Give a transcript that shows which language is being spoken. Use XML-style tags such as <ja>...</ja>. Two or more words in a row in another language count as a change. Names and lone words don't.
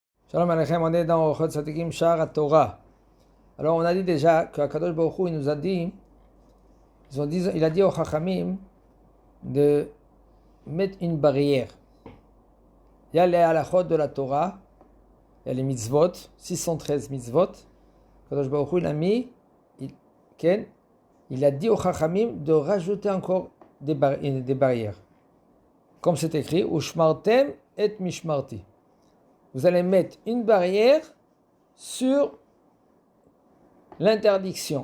<he>שלום עליכם,</he> <fr>on est dans Orchot Tzadikim Shar Torah. Alors on a dit déjà qu'Akadosh Baruch Hu, il nous a dit, il a dit aux Chachamim de mettre une barrière. Il y a les halachot de la Torah, il y a les mitzvot, 613 mitzvot. Akadosh Baruch Hu, il a mis, il a dit aux Chachamim de rajouter encore des barrières. Comme c'est écrit,</fr> <he>ושמרתם את משמרתי.</he> <fr>Vous allez mettre une barrière sur l'interdiction.</fr>